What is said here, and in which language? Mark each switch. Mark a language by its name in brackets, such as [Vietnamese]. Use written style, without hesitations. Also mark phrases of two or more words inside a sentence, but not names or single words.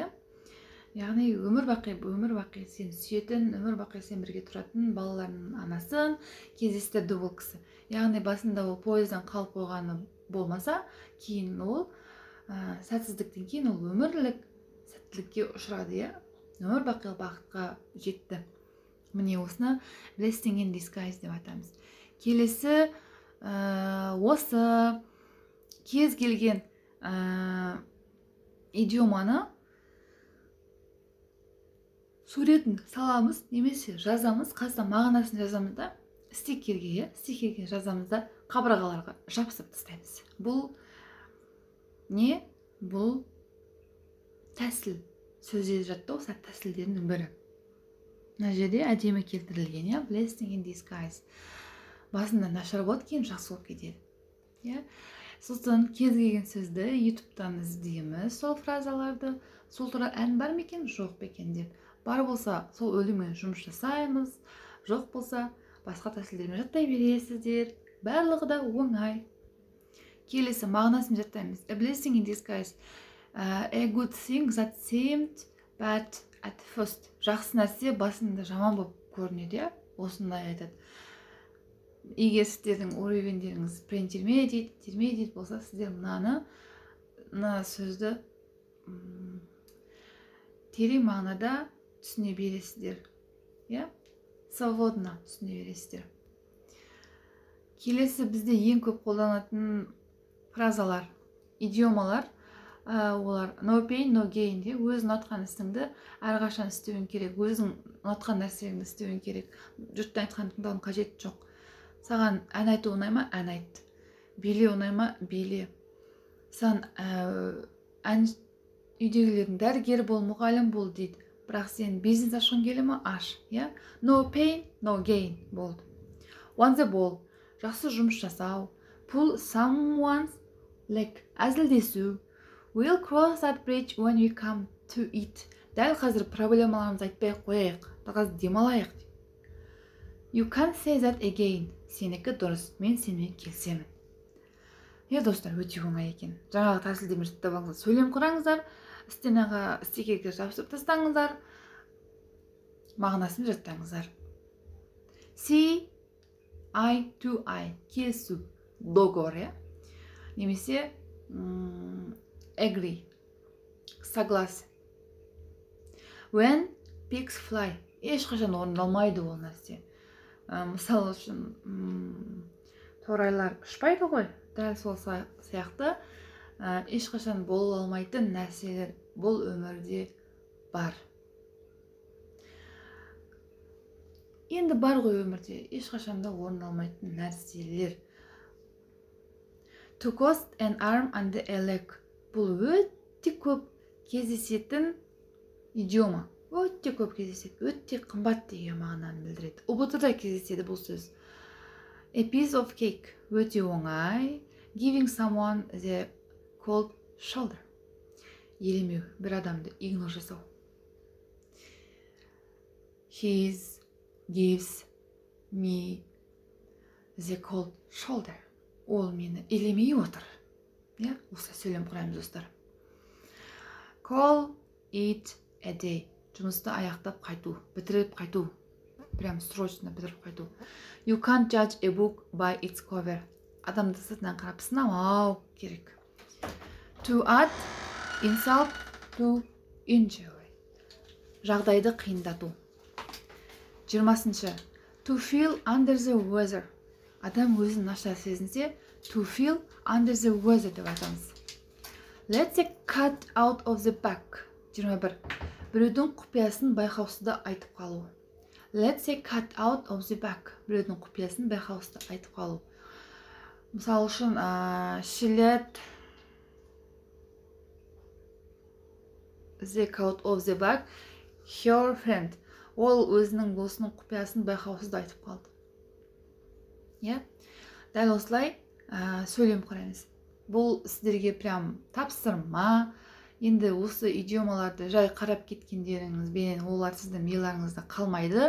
[Kazakh] Яғни өмір бақи сен сүйетін, өмір бақи сен бірге тұратын балаларының анасын кездестірді ол кісі. Яғни басында ол пойыздан қалып қойғаны болмаса, кейін ол сәтсіздіктен кейін ол өмірлік сәттілікке ұшырады, иә. Өмір бақи бақытқа жетті. Міне осыны [English] blessing in disguise [Kazakh] деп атаймыз. Келесі осы кез келген идиоманы суретін саламыз, немесе жазамыз, қасына мағынасын жазамыз да, стикерге жазамыз да, қабырғаларға жапсып тастаймыз. Бұл не? Бұл тәсіл, сөзде жаттау тәсілдерінің бірі. Мына жерде әдемі келтірілген, иә, [English] blessing in disguise. [Kazakh] Басында нашар болады, кейін жақсы болып кетеді. Иә. Сосын кез келген сөзді YouTube-тан іздейміз, сол фразаларды, сол туралы ән бар ма екен, жоқ па екен деп. Бар болса, сол өлеңмен жұмыс жасаймыз, жоқ болса, басқа тәсілдермен жаттай бересіздер. Барлығы да оңай. Келесі мағынасын жаттаймыз. [English] A blessing in disguise. A good thing that seemed bad at first. [Kazakh] Жақсы нәрсе басында жаман болып көрінеді, осындай айтады. Егер сіздердің уровендеріңіз интермедиат болса, сіздер мына сөзді терең мағынада түсіне бересіздер. Свободно түсіне бересіздер. Келесі бізде ең көп қолданатын фразалар, идиомалар, олар [English] no pain, no gain [Kazakh] де, өзің ұнатқан істіңді әрқашан істеуің керек, өзің ұнатқан нәрсеңді істеуің керек. Жұрттың айтқанын тыңдаудың қажеті жоқ. Саған ән айту ұнай ма? Ән айт. Биле ұнай ма? Биле. Саған үйдегілердің дәрігер бол, мұғалім бол дейді. Бірақ сен бизнес ашқың келе ма? Аш. [English] No pain, no gain болды. On the ball. [Kazakh] жақсы жұмыс жасау, [English] pull someone's leg, әзілдесу, we'll cross that bridge when we come to it. [Kazakh] Дәл қазір проблемаларымызды айтпай қояйық, қазір демалайық. [English] You can't say that again. [Kazakh] Сенікі дұрыс, мен сенімен келісемін. Достар, өте оңай екен. Жаңағы тәсілдемені жаттап алыңыздар, сөйлем құраңыздар, стенаға стикерге жабысып тастаңыздар, мағынасын жаттаңыздар. [English] See, eye to eye, [Kazakh] келісу, договор, немесе agree, согласен. [English] When pigs fly, [Kazakh] ешқашан орындалмайды ол нәрсе. Мысалы үшін торайлар ұшпайды ғой, дәл сол сияқты ешқашан бола алмайтын нәрселер бұл өмірде бар. Енді бар ғой өмірде ешқашан да орындалмайтын нәрселер. [English] To cost an arm and a leg. [Kazakh] Бұл өте көп кездесетін идиома. Өте көп кездеседі, өте қымбат деген мағынаны білдіреді. ұбт-да кездеседі бұл сөз. [English] A piece of cake, [Kazakh] өте оңай. [English] Giving someone the cold shoulder, [Kazakh] елемеу, бір адамды игнор жасау. [English] He gives me the cold shoulder, [Kazakh] ол мені елемей отыр. Осылай сөйлем құраймыз, достар. [English] Call it a day, [Kazakh] жұмысты аяқтап қайту, бітіріп қайту, [Russian] прям срочно [Kazakh] бітіріп қайту. [English] You can't judge a book by its cover, [Kazakh] адамды сыртынан қарап сынамау керек. [English] To add insult to injury, [Kazakh] жағдайды қиындату. 20-шы, [English] to feel under the weather, [Kazakh] адам өзін нашар сезінсе, [English] to feel under the weather [Kazakh] деп айтамыз. [English] Let's cut out of the back. 21. [Kazakh] Біреудің құпиясын байқаусызда айтып қалу. [English] Let's cut out of the back. [Kazakh] Біреудің құпиясын байқаусызда айтып қалу. Мысалы үшін, [English] she let the cut of the back her friend. [Kazakh] Ол өзінің досының құпиясын байқаусызда айтып қалды. Дәл осылай сөйлем құраймыз. Бұл сіздерге прям тапсырма. Енді осы идиомаларды жай қарап кеткендеріңізбен олар сіздің миыңызда қалмайды.